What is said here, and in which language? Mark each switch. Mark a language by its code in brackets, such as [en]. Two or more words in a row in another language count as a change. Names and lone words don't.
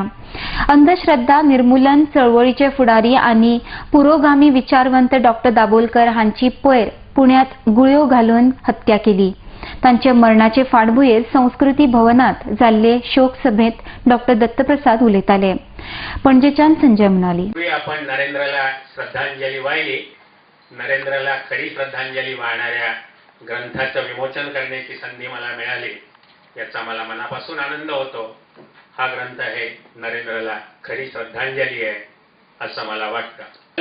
[kok] अंधश्रद्धा निर्मूलन चळवळीचे फुडारी आनी पुरोगामी विचारवंत डॉक्टर दाबोलकर हांची पयर पुण्यात गुळयो घालून हत्या केली. तांचे मरणाचे फाटभुंयेर संस्कृती भवनात जाल्ले शोक सभेत डॉक्टर दत्तप्रसाद उलयताले. पणजेच्यान संजय म्हणाली. [mr] आपण नरेंद्रला श्रद्धांजली वाहिली. नरेंद्रला खरी श्रद्धांजली वाहणाऱ्या ग्रंथाचं विमोचन करण्याची संधी मला मिळाली, याचा मला मनापासून आनंद होतो. हा ग्रंथ हे नरेंद्रला खरी श्रद्धांजली आहे असं मला वाटतं.